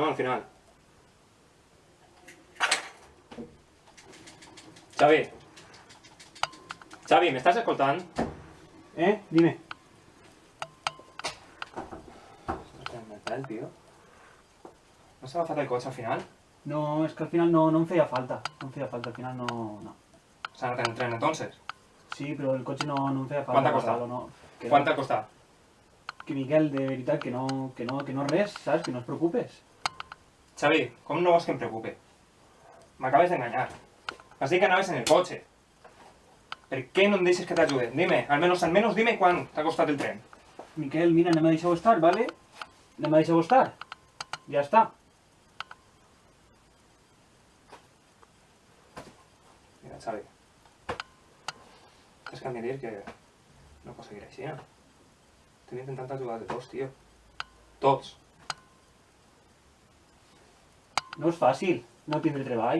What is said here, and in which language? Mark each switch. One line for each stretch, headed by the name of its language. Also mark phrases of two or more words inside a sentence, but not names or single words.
Catalan: Al final. Xavi. Xavi, m'estàs escoltant?
Spanish: Dime. El tío.
Catalan: ¿No has agafat el cotxe al final?
Spanish: No, es que al final no me hacía falta. No me hacía falta, al final no.
Catalan: S'ha anat en el tren, entonces.
Spanish: Sí, pero el coche no me hacía falta. ¿Cuánto ha costado? No, que
Catalan: ¿Cuánto ha costat? Que Miquel, de veritat, que no res, ¿sabes?
Spanish: Que no os preocupes.
Catalan: Xavi, com no vols que em preocupe? M'acabes d'enganyar. Vas dir que anaves en el cotxe. Per què no em deixes que t'ajude? Dime, almenys dime quan t'ha costat el tren. Miquel, mira, anem a deixar-ho estar, ¿vale? Anem a deixar-ho estar.
Spanish: Ya está.
Catalan: Mira, Xavi. Tens que admitir que no pots seguir així, no? Estem intentant ajudar de tots, tio. Tots. No és fàcil no tindre treball.